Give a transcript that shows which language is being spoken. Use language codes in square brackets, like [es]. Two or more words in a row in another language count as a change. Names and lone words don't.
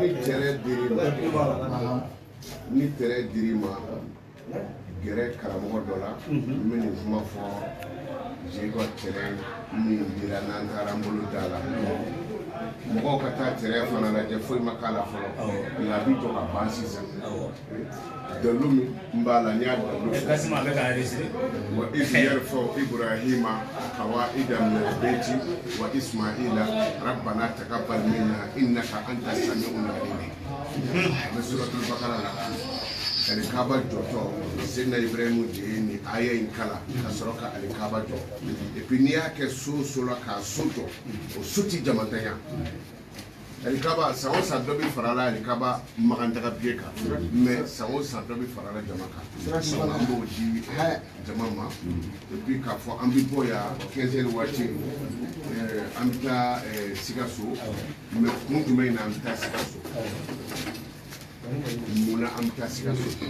[bm] ni tɛrɛ dir'i ma gɛrɛ karamɔgɔ dɔ la n bɛ nin kuma fɔ Jega tɛrɛ min dira n'an taara n bolo da la mɔgɔw ka taa tɛrɛ fana lajɛ foyi ma k'a la fɔlɔ nka a bɛ jɔ ka ban sisan dalu min n b'a la n y'a dalu fɔ wa yarfɔ [ar] إبراهيم القواعد من البيت وإسماعيل ربنا تقبل منا إنك أنت السميع العليم [bm] a bɛ suratul Baqara la alikaba jɔtɔ Seydina Ibrahima de ye nin aya in kala ka sɔrɔ ka alikaba jɔ [fr] et puis [bm] n'i y'a kɛ so o so la k'a so jɔ o so tɛ jamatanya alikaba san o san dɔ bɛ fara la alikaba magantaga biye kan mais san o san dɔ bɛ fara la jama kan an b'o di jama ma [fr] et puis [bm] k'a fɔ an bɛ bɔ yan 15 heures waati an bɛ taa Sikaso mais kun jumɛn in na an bɛ taa Sikaso munna an bɛ taa Sikaso